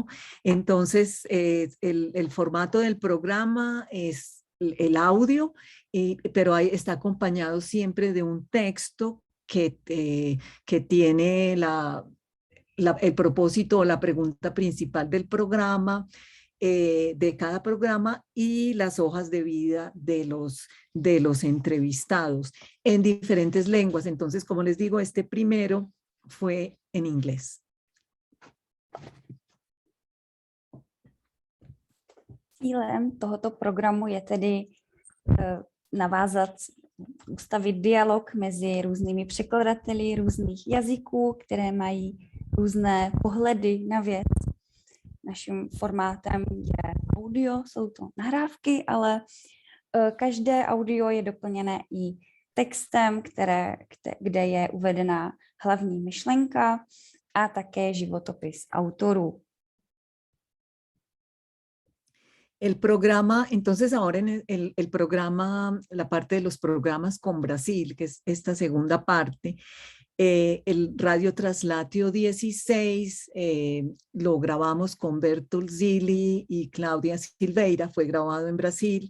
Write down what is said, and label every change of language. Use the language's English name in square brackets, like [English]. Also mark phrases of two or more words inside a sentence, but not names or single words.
[Spanish] Entonces, el formato del programa es el audio, pero está acompañado siempre de un texto que tiene el propósito o la pregunta principal del programa, de cada programa, y las hojas de vida de los entrevistados en diferentes lenguas. Entonces, como les digo, este primero fue en inglés. [Czech] Cílem tohoto programu je tedy navázat, ustavit dialog mezi různými překladateli různých jazyků, které mají různé pohledy na věc. Naším formátem je audio, jsou to nahrávky, ale každé audio je doplněné i textem, kde je uvedená hlavní myšlenka a také životopis autorů. [Spanish] El programa, entonces ahora en el programa, la parte de los programas con Brasil, que es esta segunda parte, el Radio Traslatio 16 lo grabamos con Bertolt Zilli y Claudia Silveira, fue grabado en Brasil.